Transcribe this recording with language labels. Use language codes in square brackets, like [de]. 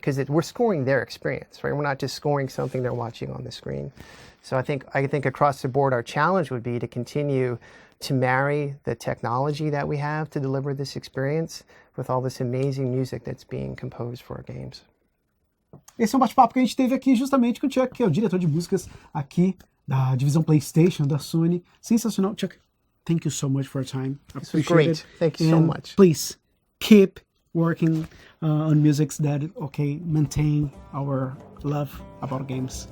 [en] Because we're scoring their experience, right? We're not just scoring something they're watching on the screen. So I think across the board, our challenge would be to continue to marry the technology that we have to deliver this experience with all this amazing music that's being composed for our games. [pt] Esse é um bate-papo que a gente teve aqui justamente com o Chuck, que é o diretor de músicas aqui da divisão PlayStation, da Sony. Sensacional. [en] Chuck, thank you so much for your time. This was great. Thank you so much. Please, keep working on musics that, maintain our love about games.